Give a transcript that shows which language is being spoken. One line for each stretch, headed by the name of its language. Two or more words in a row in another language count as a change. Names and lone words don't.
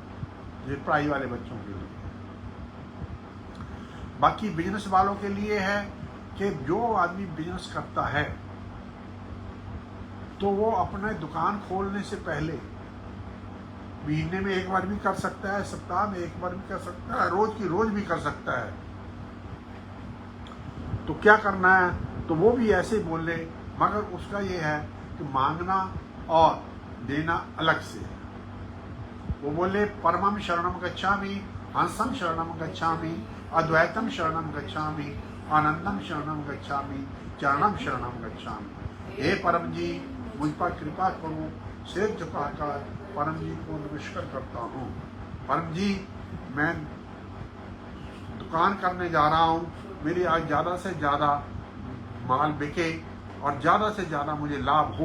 Hindi: ये पढ़ाई वाले बच्चों के लिए। बाकी बिजनेस वालों के लिए है कि जो आदमी बिजनेस करता है तो वो अपने दुकान खोलने से पहले महीने में 1 बार भी कर सकता है, सप्ताह में 1 बार भी कर सकता है, रोज की रोज भी कर सकता है। तो क्या करना है, तो वो भी ऐसे ही बोल ले, मगर उसका ये है कि मांगना और देना अलग से है। वो बोले
Pali: परमं शरणं गच्छामि, हंसं शरणं गच्छामि, अद्वैतम शरणं गच्छामि, आनंदम शरणं गच्छामि, चरणं शरणं गच्छामि।
Hindi: हे परम जी मुझ पर कृपा करो, सिर झुकाकर परम जी को नमस्कार करता हूँ। परम जी मैं दुकान करने जा रहा हूँ, मेरी आज ज़्यादा से ज़्यादा माल बिके और ज़्यादा से ज़्यादा मुझे लाभ हो।